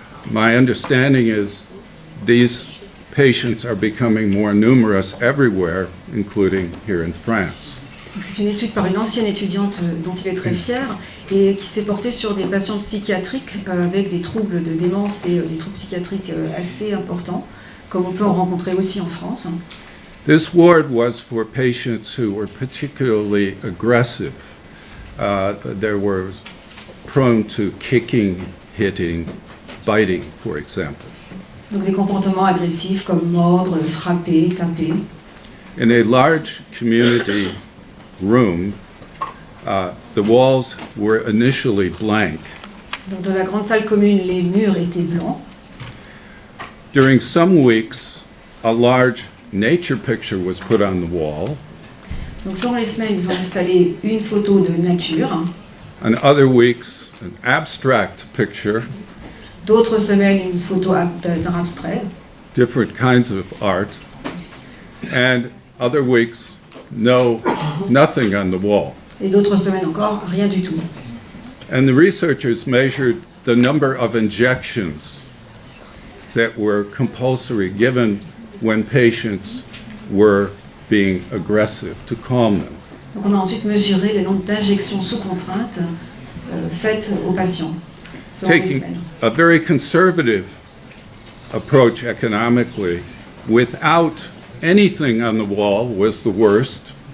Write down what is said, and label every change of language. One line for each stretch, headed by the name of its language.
English: My understanding is these patients are becoming more numerous everywhere, including here in France.
French: C'est une étude par une ancienne étudiante dont il est très fier et qui s'est portée sur des patients psychiatriques avec des troubles de démence et des troubles psychiatriques assez importants, comme on peut en rencontrer aussi en France.
English: This ward was for patients who were particularly aggressive. They were prone to kicking, hitting, biting, for example.
French: Donc des comportements agressifs comme mordre, frapper, taper.
English: In a large community room, the walls were initially blank.
French: Donc dans la grande salle commune, les murs étaient blancs.
English: During some weeks, a large nature picture was put on the wall.
French: Donc durant les semaines, ils ont installé une photo de nature.
English: On other weeks, an abstract picture.
French: D'autres semaines, une photo d'un abstrait.
English: Different kinds of art. And other weeks, nothing on the wall.
French: Et d'autres semaines encore, rien du tout.
English: And the researchers measured the number of injections that were compulsory given when patients were being aggressive to calm them.
French: Donc on a ensuite mesuré le nombre d'injections sous contrainte faites aux patients.
English: Taking a very conservative approach economically, without anything on the wall was the worst.